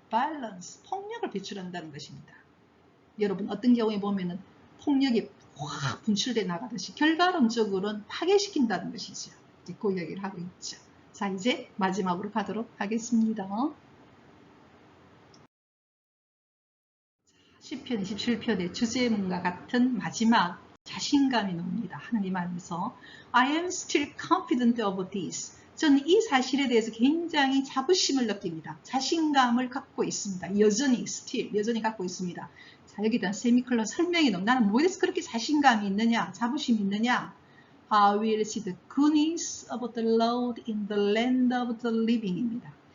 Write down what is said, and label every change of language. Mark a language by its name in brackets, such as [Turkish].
[Korean] balance, 폭력을 배출한다는 것입니다. 여러분 어떤 경우에 보면은 폭력이 확 분출돼 나가듯이 결과론적으로는 파괴시킨다는 것이죠. 이제 그 이야기를 하고 있죠. 자, 이제 마지막으로 가도록 하겠습니다. 시편 27편의 주제문과 같은 마지막 자신감이 나옵니다. 하나님 안에서 [English] I am still confident of this. [Korean] 저는 이 사실에 대해서 굉장히 자부심을 느낍니다. 자신감을 갖고 있습니다. 여전히 갖고 있습니다. 자, 여기다 세미콜론 설명이 나옵니다. 나는 뭐에 대해서 그렇게 자신감이 있느냐, 자부심이 있느냐. [English] I will see the goodness of the Lord in the land of the living입니다.